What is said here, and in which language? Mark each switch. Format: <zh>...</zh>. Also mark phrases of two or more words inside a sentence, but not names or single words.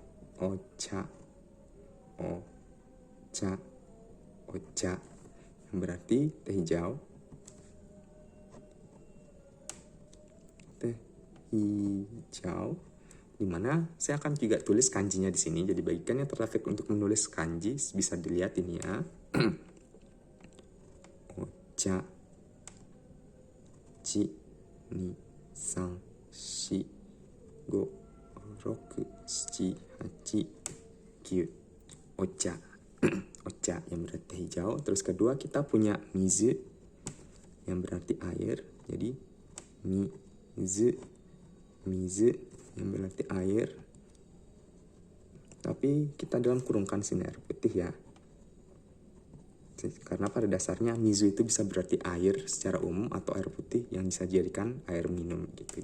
<id>Ocha yang berarti teh hijau. Teh hijau. Dimana saya akan juga tulis kanjinya di sini. Jadi bagikan yang tertarik untuk menulis kanji bisa dilihat ini ya.</id> <ja>お茶、ち、に、さん、し、ご, 6, 7, 8, 9.</ja> <id>Ocha. Ocha yang berarti hijau. Terus kedua kita punya mizu yang berarti air. Jadi mizu yang berarti air. Tapi kita dalam kurungkan sini air putih ya. Karena pada dasarnya mizu itu bisa berarti air secara umum atau air putih yang bisa dijadikan air minum gitu.</id>